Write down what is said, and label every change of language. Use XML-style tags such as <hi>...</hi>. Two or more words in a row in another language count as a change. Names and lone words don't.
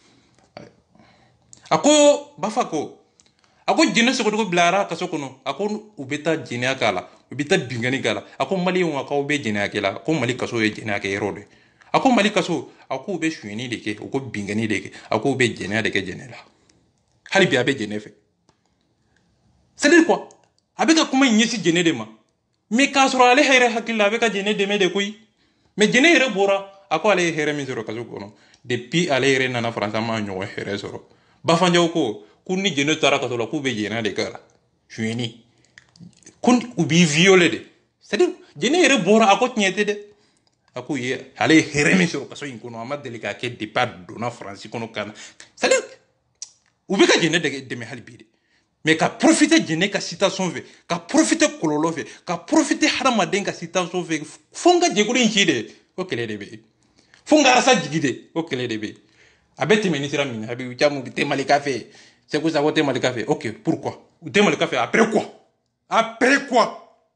<bm>a ko Bafa ko a ko jinɛ sogotigiw bilara kaso kɔnɔ a ko u bɛ taa jɛnɛya k'a la u bɛ taa bingani k'a la a ko Maliyɛnw a k'aw bɛ jɛnɛya kɛ la a ko Mali kaso ye jɛnɛya kɛ yɔrɔ de a ko Mali kaso a k'u bɛ suɲɛni de kɛ u ko bingani de kɛ a k'u bɛ jɛnɛya de kɛ jɛnɛ la hali bi a bɛ jɛnɛ fɛ</bm> <fr>c'est-à-dire quoi</fr> <bm>a bɛ ka kuma in ɲɛsin jɛnɛ de ma mais k'a sɔrɔ ale yɛrɛ hakili la a bɛ ka jɛnɛ dɛmɛ de koyi mais jɛnɛ yɛrɛ bɔra a ko ale ye hɛrɛ min sɔrɔ kaso kɔnɔ depuis ale yɛrɛ nana Faransi an ma ɲɔgɔn hɛrɛ sɔrɔ Bafanjaw ko k'u ni jɛnɛ taara kaso la k'u bɛ jɛnɛya de kɛ la suɲɛni ko u b'i violer de c'est-à-dire jɛnɛ yɛrɛ bɔra a ko tiɲɛ tɛ dɛ a ko ye ale ye hɛrɛ min sɔrɔ kaso in kɔnɔ a ma deli k'a kɛ depuis a donna Faransi kɔnɔ ka na c'est-à-dire u bɛ ka jɛnɛ dɛmɛ hali bi de mais ka profiter jɛnɛ ka citation fɛ ka profiter kɔlɔlɔ fɛ ka profiter hadamaden ka citation fɛ fo n ka jɛkulu in ci de o kɛlɛ de bɛ yen fo n ka Arasa jigi de o kɛlɛ de bɛ yen a bɛ tɛmɛ ni sira min Habibu Jamu tɛ Malika fɛ Seku Sago tɛ Malika fɛ</bm> <fr>ok pourquoi</fr> <bm>u tɛ Malika fɛ</bm> <fr>après quoi</fr>